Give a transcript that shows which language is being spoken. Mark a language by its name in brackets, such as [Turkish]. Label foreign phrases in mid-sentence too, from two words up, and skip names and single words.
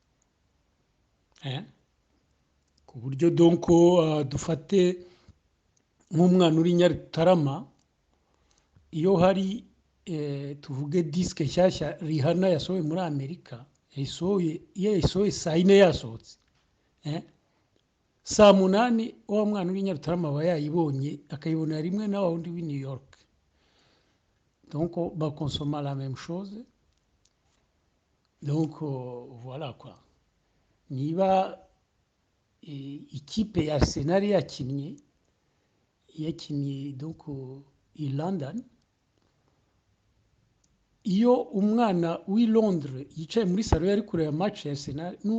[Kinyarwanda] ku buryo donc dufate nk'umwana uri Nyarutarama, iyo hari tuvuge disque nshyashya Rihanna yasohoye muri Amerika, yasohoye saa 4 yasohotse, saa 8 wa mwana uri Nyarutarama aba yayibonye, akayibonera rimwe na wundi w'i New York. [French] Donc bakonsoma la même chose. Donc voilà quoi. [Kinyarwanda] Niba ikipe ya Arsenal yakinnye donc i London, iyo umwana w'i Londres yicaye muri salo yari kureba match ya Arsenal,